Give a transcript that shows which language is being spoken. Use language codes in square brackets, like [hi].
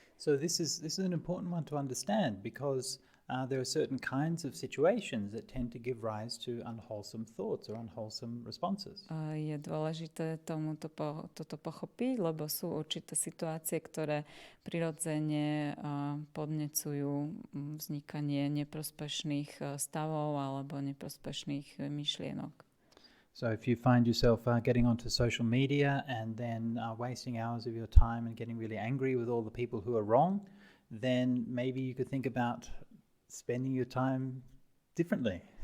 [en] So this is an important one to understand, because there are certain kinds of situations that tend to give rise to unwholesome thoughts or unwholesome responses. [sk] Je dôležité toto pochopiť, lebo sú určité situácie, ktoré prirodzene podnecujú vznikanie neprospešných stavov alebo neprospešných myšlienok. [en] So if you find yourself getting onto social media and then wasting hours of your time and getting really angry with all the people who are wrong, then maybe you could think about spending your time differently.